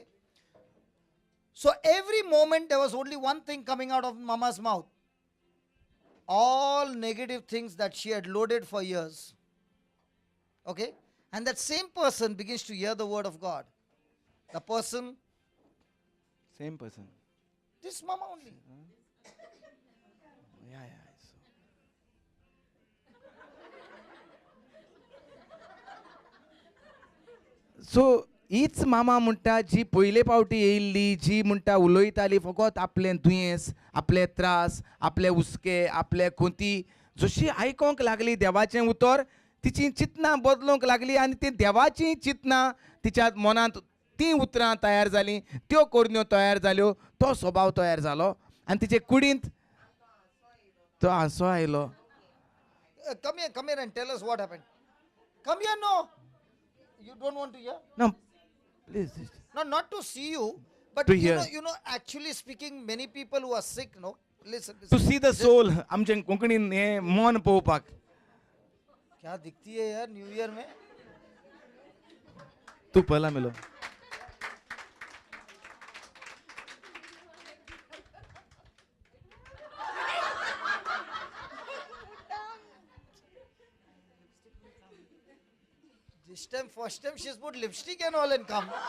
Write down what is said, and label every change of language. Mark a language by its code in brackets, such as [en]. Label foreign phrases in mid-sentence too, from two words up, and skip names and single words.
[en] So every moment there was only one thing coming out of mama's mouth. All negative things that she had loaded for years. Okay? And that same person begins to hear the word of God. The person, same person. this mama only. [kok] सो हीच मामा म्हणटा जी पयले फावटी येयल्ली, जी म्हणटा उलयताली फकत आपलें दुयेंस, आपले त्रास, आपले हुस्के, आपले खोंती, जशी आयकोंक लागली देवाचें उतर तिची चिंतनां बदलूंक लागली आनी ती देवाची चिंतनां तिच्या मनांत ती उतरां तयार जालीं, त्यो कोरण्यो तयार जाल्यो, तो स्वभाव तयार जालो आनी तिचे कुडींत तो हांसो आयलो. [en] Come here and tell us what happened. Come here, no. You don't want to hear? No, please. No, not to see you, but To hear. you know, actually speaking, many people who are sick, no? Listen. to see the soul. [kok] आमचे कोंकणीन हें मन पळोवपाक. [hi] क्या दिखती है यार [en] new year [hi] में? [kok] तू पळयला मेलो. [en] This time, first time she's put lipstick and all and come.